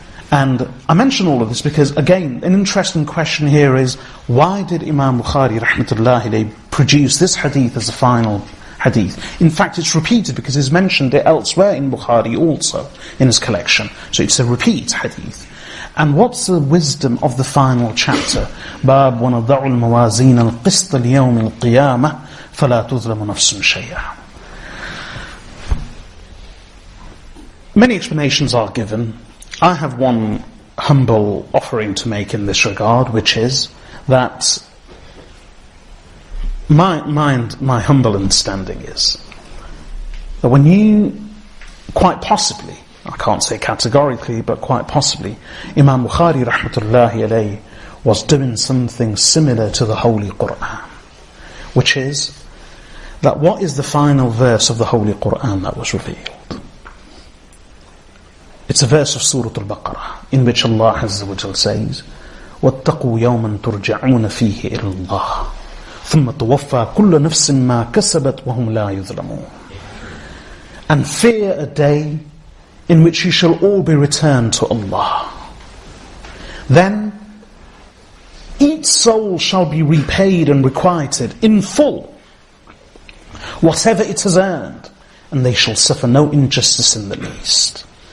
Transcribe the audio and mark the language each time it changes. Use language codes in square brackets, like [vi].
[en] And I mention all of this because, again, an interesting question here is, why did Imam Bukhari rahmatullahi alayhi produce this hadith as a final hadith? In fact, it's repeated because he's mentioned it elsewhere in Bukhari also, in his collection. So it's a repeat hadith. And what's the wisdom of the final chapter? [ar] باب ونضع الموازين القسط ليوم القيامة فلا تظلم نفس شيئا. [en] Many explanations are given. I have one humble offering to make in this regard, which is that my humble understanding is that when you, quite possibly, I can't say categorically, but quite possibly, Imam Bukhari rahmatullahi alayhi was doing something similar to the Holy Qur'an, which is that what is the final verse of the Holy Qur'an that was revealed? It's a verse of Surah Al-Baqarah in which Allah Azza wa Jal says, [ar] وَاتَّقُوا يَوْمًا تُرْجَعُونَ فِيهِ إِلَى اللَّهِ ثُمَّ تُوَفَّى كُلُّ نَفْسٍ مَا كَسَبَتْ وَهُمْ لَا يُظْلَمُونَ. [en] And fear a day in which you shall all be returned to Allah. Then each soul shall be repaid and requited in full whatever it has earned, and they shall suffer no injustice in the least.